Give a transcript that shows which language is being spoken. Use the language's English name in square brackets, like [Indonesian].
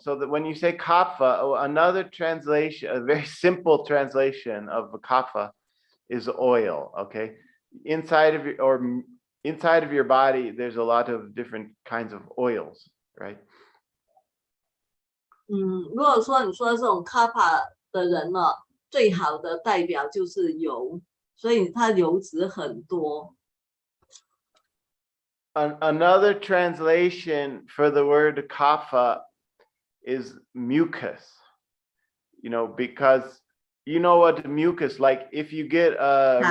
[English] So that when you say kapha, another translation, a very simple translation of kapha is oil. Okay, inside of your, or inside of your body, there's a lot of different kinds of oils, right? [Chinese] 如果说你说这种 kapha 的人呢，最好的代表就是油，所以它油脂很多。 [English] Another translation for the word kapha is mucus. You know, because you know what mucus, like if you get a